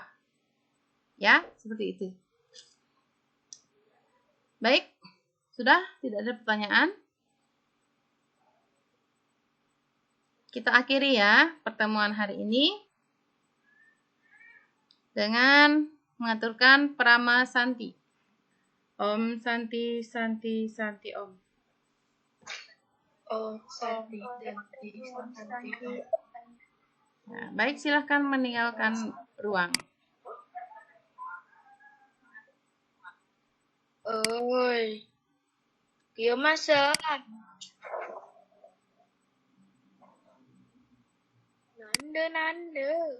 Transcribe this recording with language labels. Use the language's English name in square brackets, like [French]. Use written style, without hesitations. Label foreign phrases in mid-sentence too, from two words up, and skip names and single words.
[Indonesian] Ya, seperti itu. Baik, sudah tidak ada pertanyaan. Kita akhiri ya pertemuan hari ini dengan mengaturkan [Sanskrit] Prama Santi. Om Santi Santi Santi Om. Om Santi Santi Santi Om. [Indonesian] Nah, baik, silahkan meninggalkan ruang. Oi, dia masuk. Nanda.